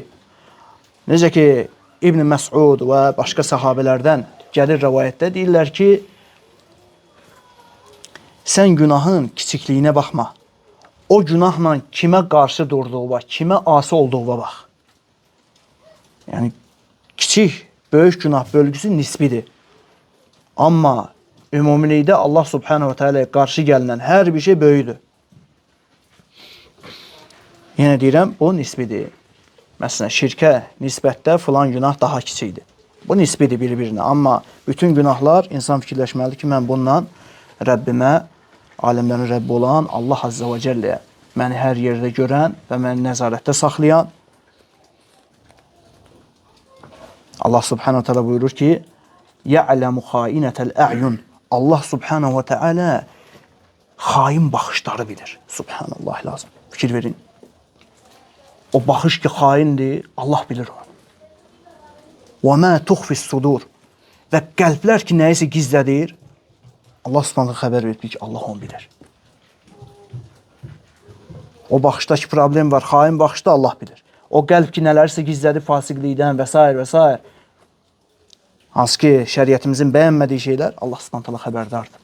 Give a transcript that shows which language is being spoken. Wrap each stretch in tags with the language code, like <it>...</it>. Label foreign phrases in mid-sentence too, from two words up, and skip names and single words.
<az>Necə ki, İbn Məsud və başqa sahabelərdən gəlir rəvayətdə deyirlər ki, sən günahın kiçikliyinə baxma. O günahla kimə qarşı durduğuna, kimə asi olduğuna bax. Yəni, kiçik, böyük günah bölgüsü nisbidir. Amma ümumilikdə Allah subhanahu wa ta'ala qarşı gəlinən hər bir şey böyüdür. Yenə deyirəm, bu nisbidir. Məsələn, şirkə nisbətdə filan günah daha kiçikdir. Bu nisbidir bir-birinə. Amma bütün günahlar, insan fikirləşməlidir ki, mən bundan Rəbbimə, aləmlərin Rəbbi olan Allah Azza və Cəlləyə, məni hər yerdə görən və məni nəzarətdə saxlayan Allah subhanahu teala buyurur ki,</az> <ar>يَعْلَمُ خَائِنَةَ الْأَعْيُنِ</ar> <az>Allah subhanahu teala xain baxışları bilir. Subhanallah lazım. Fikir verin. O baxış ki, xaindir, Allah bilir onu.</az> <ar>وَمَا تُخْفِ الصُّدُورِ</ar> <az>Və qəlblər ki, nəyisə gizlədir, Allah subhanahu xəbər verir ki, Allah onu bilir. O baxışdakı problem var, xain baxışda Allah bilir. O qəlb ki, nələrsə gizlədir fasiqlikdən və s. və s. Hansı ki, şəriətimizin bəyənmədiyi şeylər Allah subhanahu xəbərdardır.</az>